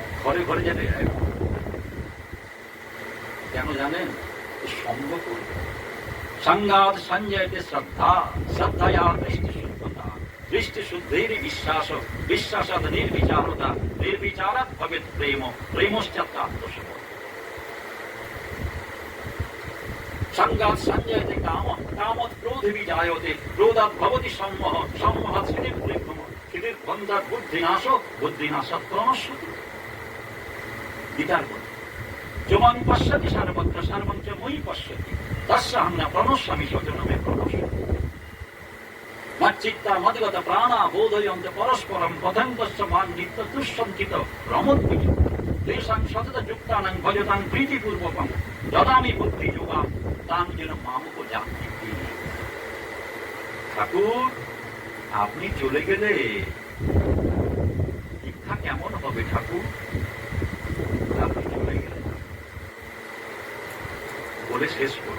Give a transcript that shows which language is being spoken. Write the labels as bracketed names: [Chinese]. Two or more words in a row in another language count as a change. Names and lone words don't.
[Bangla] ঘরে ঘরে যেতে যায়। কেন জানেন? সঙ্গ করবে। [Sanskrit] সঙ্গাৎ সঞ্জয়তে শ্রদ্ধা, শ্রদ্ধয়া দৃষ্টি শুদ্ধতা, দৃষ্টি শুদ্ধের বিশ্বাস, বিশ্বাসাৎ নির্বিচারতা, নির্বিচারাৎ ভবেৎ প্রেম, প্রেমশ্চাত্মাত্মসমর্পণ। সঙ্গাৎ সঞ্জয়তে কাম, কামৎ ক্রোধে বিজায়তে, ক্রোধাৎ ভবতি সম্মোহ, সম্মোহাৎ স্মৃতির্ভ্রম, স্মৃতির্ভ্রন্ধাৎ বুদ্ধিনাশ, বুদ্ধিনাশাৎ প্রণশ্যতি। [Bangla] গীতার কথা। [Sanskrit] যমাং পশ্যতি সর্বত্র সর্বং চ ময়ি পশ্যতি, তস্যাহং ন প্রণশ্যামি স্বজনমে প্রণশ্যতি। মচ্চিত্তা মদ্গত প্রাণা বোধয়ন্তে পরস্পরম পতঙ্গস্য মান নিত্য দুঃসঞ্চিত রমোদ্ভিজ। তেষাং সতত যুক্তানাং ভজতাং প্রীতিপূর্বকং দদামি বুদ্ধি যোগাং তাং যেন মামুপজান্তি। [Bangla] ঠাকুর, আপনি চলে গেলে দীক্ষা কেমন হবে ঠাকুর? আপনি চলে গেলে বলে শেষ করব।